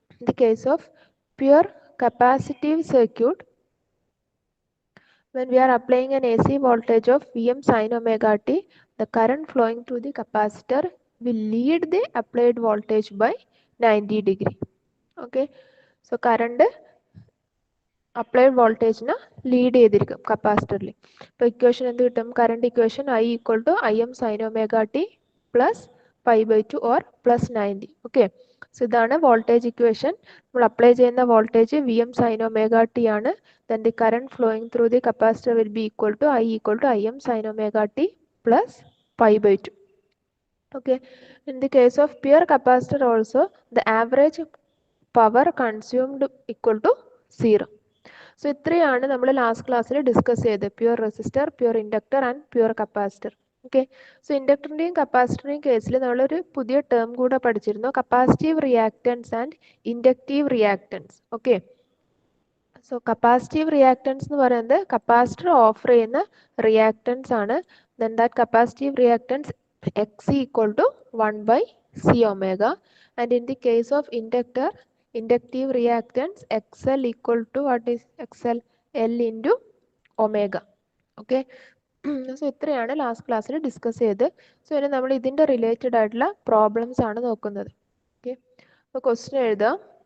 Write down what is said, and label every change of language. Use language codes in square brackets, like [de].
[en] In the case of pure capacitive circuit, when we are applying an AC voltage of Vm sin omega t, the current flowing through the capacitor will lead the applied voltage by 90 degree. Okay, so current applied voltage [ml] na lead ചെയ്തിരിക്കും കപ്പാസിറ്ററിൽ. ഇപ്പോൾ equation എന്ത് കിട്ടും? [en] Current equation I equal to Im sin omega t plus pi by 2 or plus 90. [ml] Okay, so ഇതാണ് voltage equation. നമ്മൾ apply ചെയ്യുന്ന voltage Vm sin omega t ആണ്. [en] Then the current flowing through the capacitor will be equal to I equal to Im sin omega t plus pi by 2. Okay, in the case of pure capacitor also, the average power consumed equal to 0. [ml] So ഇത്രയാണ് നമ്മൾ last ക്ലാസ്സിൽ discuss ചെയ്തത്. Pure resistor, pure inductor and pure capacitor. Okay, so ഇൻഡക്ടറിൻ്റെയും കപ്പാസിറ്ററിൻ്റെയും കേസിൽ നമ്മളൊരു പുതിയ term കൂടെ പഠിച്ചിരുന്നു, capacitive reactance and inductive reactance. Okay, so capacitive reactance എന്ന് പറയുന്നത് കപ്പാസിറ്റർ ഓഫർ ചെയ്യുന്ന റിയാക്റ്റൻസ് ആണ്. [en] Then that capacitive reactance X equal to 1 by C omega, and in the case of inductor, inductive reactance XL equal to what is XL? L into omega. [ml] Okay, so ഇത്രയാണ് last ക്ലാസ്സിൽ discuss ചെയ്ത്. So ഇനി നമ്മൾ ഇതിൻ്റെ related ആയിട്ടുള്ള problems ആണ് നോക്കുന്നത്. Okay, അപ്പോൾ ക്വസ്റ്റ്യൻ എഴുതാം.